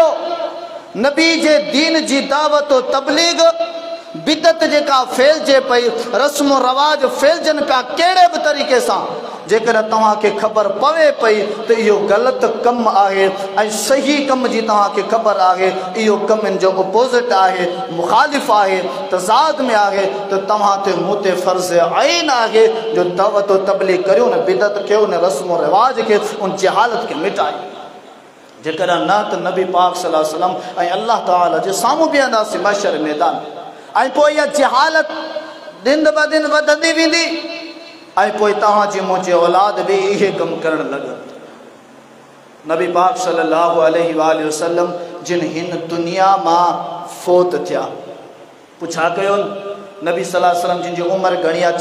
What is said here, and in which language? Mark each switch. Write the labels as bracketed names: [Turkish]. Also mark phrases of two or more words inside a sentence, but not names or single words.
[Sindhi] नबी जे दीन जी दावत तबलीग बिदत जेका फैलजे पई, रस्म रवाज फैलजनि पिया कहिड़े बि तरीक़े सां, जेकर तव्हांखे ख़बर पवे पई त इहो ग़लति कमु आहे ऐं सही कम जी तव्हांखे ख़बर आहे इहो कमु इन जो अपोज़िट आहे, मुख़ालिफ़ आहे, तज़ाद में आहे, त तव्हां ते मूं ते फ़र्ज़ आइन आहे जो दावत तबलीग करियो न, बिदत कयो न, रस्म रिवाज खे उन जहालत खे मिटायो। जेकर न त नबी पाक [Arabic] صلى الله عليه وسلم [Sindhi] ऐं अल्लाह ताला जे साम्हूं बीहंदासीं महशर मैदान, ऐं पोइ इहा जहालत दिन ब दिन वधंदी वेंदी, ऐं पोइ तव्हांजी मुंहिंजी औलाद बि इहे कमु करणु लॻंदी। नबी पाक [Arabic] صلى الله عليه وسلم [Sindhi] जिन हिन दुनिया मां फ़ौत थिया, पुछा कयो नबी [Arabic] صلى الله عليه وسلم [Sindhi] जिन जी उमिरि घणी आहे?